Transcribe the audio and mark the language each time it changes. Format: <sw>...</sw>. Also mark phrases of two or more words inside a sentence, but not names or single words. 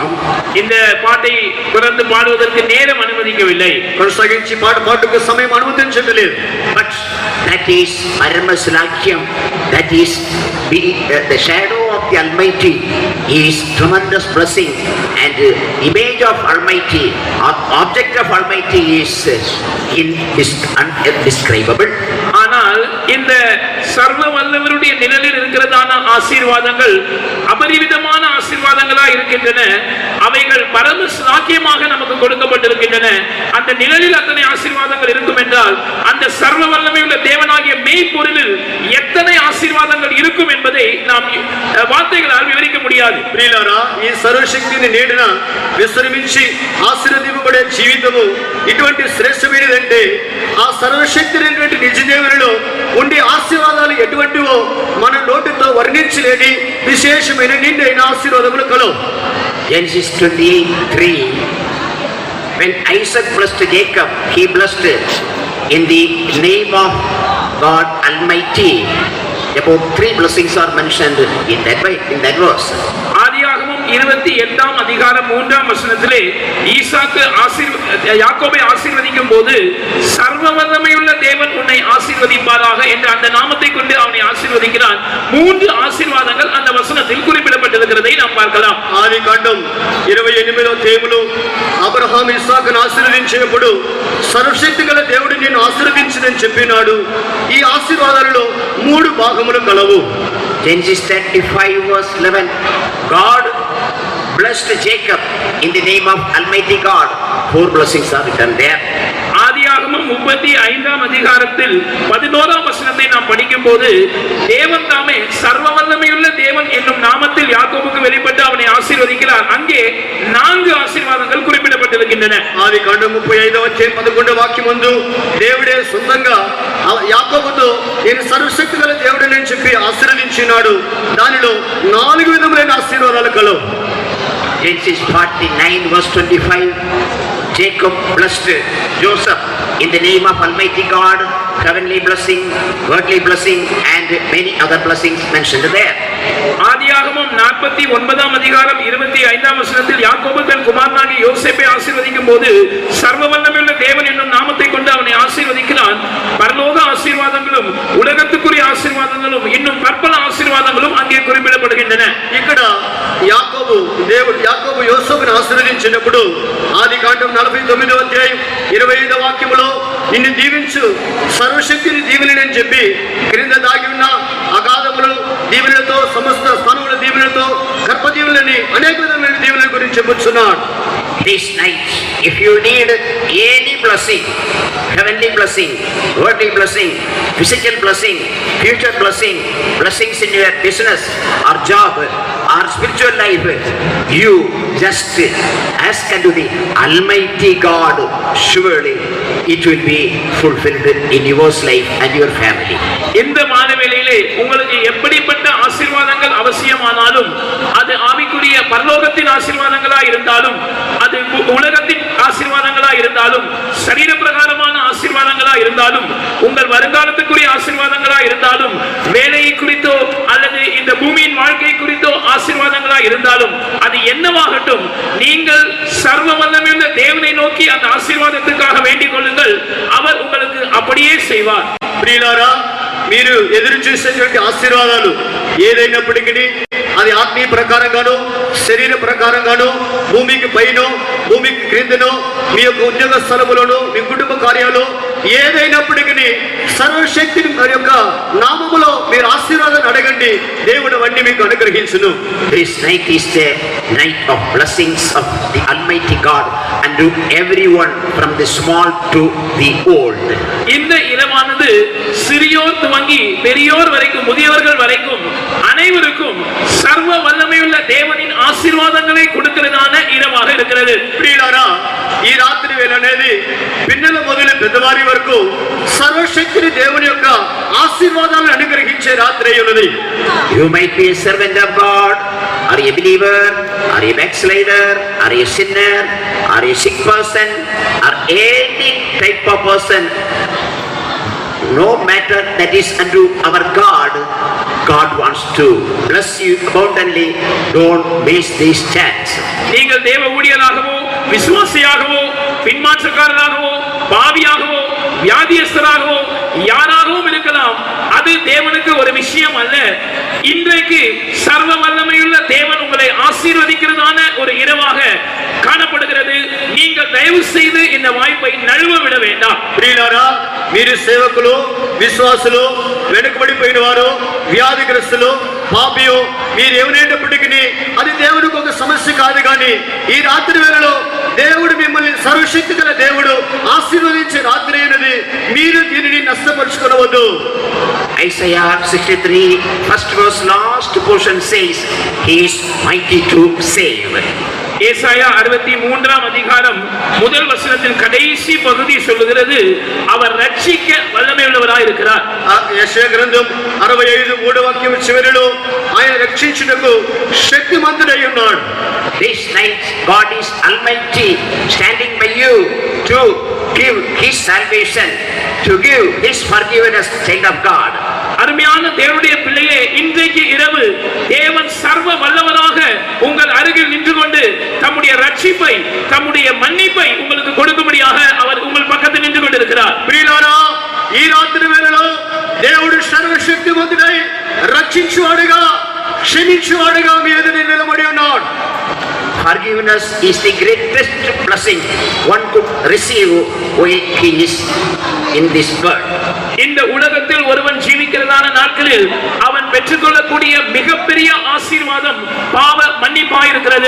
<ta>இந்த பாட்டை தொடர்ந்து பாடுவதற்கு நேரம் அனுமதிக்கவில்லை.</ta> <te>కొనసాగించి పాటకు సమయం అనుమతించలేదు.</te> <en>But that is Paramasalakyam, that is the shadow of the Almighty is tremendous blessing, and image of Almighty, object of Almighty is undescribable.</en> <ta>ஆனால் இந்த சர்வ வல்லவருடைய நிழலில் இருக்கிறதான ஆசீர்வாதங்கள் அபரிவிதமான ஆசீர்வாதங்களா இருக்கின்றன. அவைகள் பரம சாக்கியமாக நமக்கு கொடுக்கப்பட்டிருக்கின்றன. அந்த நிழலில் அத்தனை ஆசீர்வாதங்கள் இருக்கும் என்றால் அந்த சர்வ வல்லமையுள்ள தேவனாகிய மெய்ப்பொருளில் எத்தனை ஆசீர்வாதங்கள் இருக்கும் என்பதை நாம் வார்த்தைகளால் விவரிக்க முடியாது.</ta> <te>ప్రియులారా, ఈ సర్వశక్తిని నీడన విశ్రమించి ఆశీర్వదింపబడే జీవితము ఇటువంటి శ్రేష్టమైనదంటే ఆ సర్వశక్తినైనటువంటి నిజ దేవునిలో ఉండే ఆశీర్వాదాలు ఎటువంటివో మన నోటితో వర్ణించలేని విశేషమైన నిండైన ఆశీర్వాదములు కలవు.</te> <en>Genesis 23, when Isaac blessed Jacob, he blessed in the name of God Almighty. About 3 blessings are mentioned in that verse.</en> <ta>ஆதியாகமம் 28ஆம் அதிகாரம் 3ஆம் வசனத்திலே யாக்கோபை ஆசீர்வதிக்கும் போது சர்வ வல்லமையுள்ள தேவன் உன்னை ஆசீர்வதிப்பாராக என்ற அந்த நாமத்தை கொண்டு அவனை ஆசீர்வதிக்கிறான். 3 ஆசீர்வாதங்கள் அந்த வசனத்தில் குறிப்பிடப்பட்டிருக்கிறதை நாம் பார்க்கலாம்.</ta> <te>ఆది కాండం 28వ అధ్యాయములో అబ్రహాము ఇస్సాకును ఆశీర్వదించినప్పుడు సర్వశక్తి గల దేవుడు నిన్ను ఆశీర్వదించునని చెప్పినాడు. ఈ ఆశీర్వాదాలలో 3 భాగములు కలవు.</te> <en>Genesis 35 verse 11. God blessed Jacob in the name of Almighty God. 4 blessings are written there.</en> <ta>ஆதியாகமம் 35ஆம் அதிகாரத்தில் 11ஆம் வசனத்தை நாம் படிக்கும் போது தேவன் தாமே சர்வ வல்லமையுள்ள தேவன் என்னும் நாமத்தில் யாக்கோபுக்கு வெளிப்பட்டு அவனை ஆசீர்வதிக்கிறார். அங்கே 4 ఆశీర్వాదాలు குறிப்பிடப்பட்டிருக்கின்றன.</ta> <te>ఆది కాండం 35వ అధ్యాయం 11వ వాక్యం ముందు దేవుడే సొంతంగా యాకోబుతో నేను సర్వశక్తి గల దేవుడని చెప్పి ఆశీర్వదించినాడు. దానిలో 4 విధములైన ఆశీర్వాదాలు కలవు.</te> <en>Genesis 49 verse 25. Jacob blessed Joseph in the name of Almighty God. Heavenly blessing, worldly blessing and many other blessings mentioned there.</en> <ta>ஆதியாகமம் 49ஆம் அதிகாரம் 25ஆம் வசனத்தில் யாக்கோபு தன் குமாரனாகிய யோசேப்பை ஆசீர்வதிக்கும் போது சர்வ வல்லமையுள்ள தேவன் என்னும் நாமத்தை கொண்டு அவனை ஆசீர்வதிக்கிறான். பரலோக ஆசீர்வாதங்களும் உலகத்துக்குரிய ஆசீர்வாதங்களும் இன்னும் பற்பல ஆசீர்வாதங்களும் அங்கே குறிப்பிடப்படுகின்றன.</ta> <te>ఇక్కడ యాకోబు యోసేపును ఆశీర్వదించినప్పుడు ఆది కాండం 49వ అధ్యాయం 25వ వాక్యములో నిన్ను దీవించు సర్వశక్తిని దీవెనని చెప్పి క్రింద దాగి ఉన్న అగాధములు దీవెనలతో సమస్త స్థానముల దీవెనలతో గర్భ దీవెనలని అనేక విధమైన దీవెనల గురించి చెప్పుచున్నాడు.</te> <en>This night, if you need any blessing, heavenly blessing, worldly blessing, physical blessing, future blessing, blessings in your business or job or spiritual life, you just ask unto the Almighty God. Surely it will be fulfilled in your life and your family.</en> <ta>இந்த மாதவேளையிலே உங்களுக்கு எப்படிப்பட்ட ஆசீர்வாதங்கள் அவசியமானாலும் அது ஆவிக்குரிய பரலோகத்தின் ஆசீர்வாதங்களா இருந்தாலும் அது உலகத்தின் ஆசீர்வாதங்களா இருந்தாலும் சரீர பிரகாரமான ஆசீர்வாதங்களா இருந்தாலும் உங்கள் வருங்காலத்துக்குரிய ஆசீர்வாதங்களா இருந்தாலும் வேலையை குறித்தோ அல்லது இந்த பூமியின் வாழ்க்கை குறித்தோ ஆசீர்வாதங்களா இருந்தாலும் அது என்னவாகட்டும், நீங்கள் சர்வ வல்லமையுள்ள தேவனை நோக்கி அந்த ஆசீர்வாதத்துக்காக வேண்டிக் கொள்ளுங்கள். அவர் உங்களுக்கு அப்படியே செய்வார்.</ta> <te>ప్రియులారా, మీరు ఎదురు చూసేటువంటి ఆశీర్వాదాలు ఏదైనప్పటికీ అది ఆత్మీయ ప్రకారంగానో శరీర ప్రకారంగానో భూమికి పైనో భూమికి క్రిందనో మీ యొక్క ఉద్యోగ స్థలములోనో మీ కుటుంబ కార్యాలు ఏదైనప్పటికీ సర్వశక్తిని వారి యొక్క నామములో మీరు ఆశీర్వాదాన్ని అడగండి, దేవుడు అవన్నీ మీకు అనుగ్రహించును.</te> <en>This night is the night of blessings of the Almighty God unto everyone from the small to the old.</en> <ta>இந்த இரவானது சிறியோர் துவங்கி பெரியோர் வரைக்கும் முதியவர்கள் வரைக்கும் அனைவருக்கும் சர்வ வல்லமையுள்ள தேவனின் ఆశీర్వాదాలే கொடுக்கிறதான இரவாக இருக்கிறது.</ta> <te>ప్రియులారా, ఈ రాత్రి వేళ అనేది పిన్నల మొదలు పెద్దవారి వరకు సర్వశక్తిని దేవుని యొక్క ఆశీర్వాదాలను అనుగ్రహించే రాత్రి ఉన్నది.</te> <en>You might be a servant of God, or a believer, or a backslider, or a sinner, or a sick person, or any type of person. No matter that is unto our God, God wants to bless you abundantly. Don't waste this chance.</en> <ta>நீங்கள் தேவ ஊழியராகவோ விசுவாசியாகவோ பின்மாற்றக்காரராகவோ பாவியாகவோ வியாதியஸ்தராகவோ யாராகவும் இருக்கலாம். அது தேவனுக்கு ஒரு விஷயம் அல்ல. இன்றைக்கு சர்வ வல்லமையுள்ள தேவன் உங்களை ஆசீர்வதிக்கிறதான ஒரு இரவாக காணப்படுகிறது. நீங்கள் தயவு செய்து இந்த வாய்ப்பை நழுவ விட வேண்டாம்.</ta> <te>ప్రియులారా, మీరు సేవకులు, విశ్వాసులు, వెనుకబడిపోయిన వారు, వ్యాధిగ్రస్తులు, పాపియో మీరు ఏమైనప్పటికీ అది దేవుడికి ఒక సమస్య కాదు. కానీ ఈ రాత్రి వేళలో దేవుడు మిమ్మల్ని సర్వశక్తి గల దేవుడు ఆశీర్వదించే రాత్రి అయినది. మీరు దీనిని నష్టపరుచుకోవద్దు.</te> <en>Isaiah 63 first verse last portion says, He is mighty to save.</en> <ta>ஏசாயா 63ஆம் அதிகாரம் முதல் வசனத்தின் கடைசி பகுதி சொல்லுகிறது, அவர் ரட்சிக்க வல்லமையுள்ளவராய் இருக்கிறார்.</ta> <te>యెషయా గ్రంథం 65 వాక్యం చివరిలో ఆయన రక్షించుటకు శక్తిమంతుడై ఉన్నాడు.</te> <en>This night God is almighty, standing by you to give His salvation, to give His forgiveness, child of God.</en> <ta>அருமையான தேவனுடைய பிள்ளையே, இன்றைக்கு இரவு தேவன் சர்வ வல்லவராக உங்கள் அருகில் தம்முடைய ரட்சிப்பை, தம்முடைய மன்னிப்பை உங்களுக்கு கொடுக்கும்படியாக அவர் உங்கள் பக்கத்தில் நின்று கொண்டிருக்கிறார்.</ta> <te>ప్రియులారా, ఈ రాత్రి వేళలో దేవుడు సర్వశక్తిమంతుడై రక్షించువాడుగా, క్షమించువాడుగా మీ ఎదుట నిలబడి ఉన్నాడు.</te> <en>Forgiveness is the greatest blessing one could receive while he is in this world.</en> <ta>இந்த உலகத்தில் ஒருவன் ஜீவிக்கிறதான நாட்களில் அவன் பெற்றுக்கொள்ளக்கூடிய மிகப்பெரிய ஆசீர்வாதம் பாவ மன்னிப்பாயிருக்கிறது.</ta>